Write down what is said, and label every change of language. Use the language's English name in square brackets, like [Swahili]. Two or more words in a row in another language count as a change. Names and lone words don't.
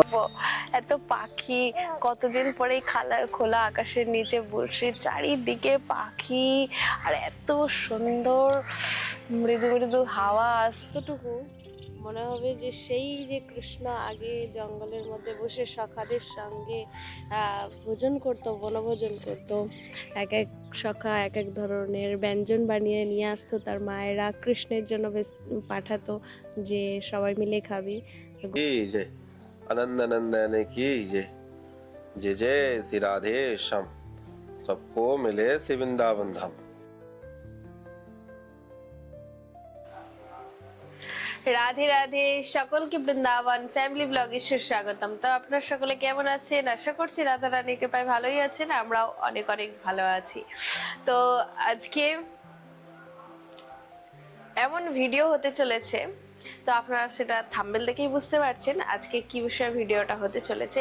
[Bangla] এত পাখি, কতদিন পরে খোলা আকাশের নিচে বসে চারিদিকে পাখি, আর এত সুন্দর মৃদু মৃদু হাওয়া আসতটুকু মনে হবে যে সেই যে কৃষ্ণ আগে জঙ্গলের মধ্যে বসে সখাদের সঙ্গে ভোজন করতো, বনভোজন করতো। এক এক সখা এক এক ধরনের ব্যঞ্জন বানিয়ে নিয়ে আসতো, তার মায়েরা কৃষ্ণের জন্য পাঠাতো যে সবাই মিলে খাবি। [Hindi] की जय आनंद नंदन की जय, जय जय श्री राधे श्याम, सबको मिले श्री वृंदावन धाम। [Bangla] রাধে রাধে, সকলকে বৃন্দাবন ফ্যামিলি ব্লগে সুস্বাগতম। তো আপনারা সকলে কেমন আছেন? আশা করছি রাধা রানীর কৃপায় ভালোই আছেন, আমরাও অনেক অনেক ভালো আছি। তো আজকে এমন ভিডিও হতে চলেছে, তো আপনারা সেটা থাম্বনেল দেখেই বুঝতে পারছেন আজকে কি বিষয়ে ভিডিওটা হতে চলেছে।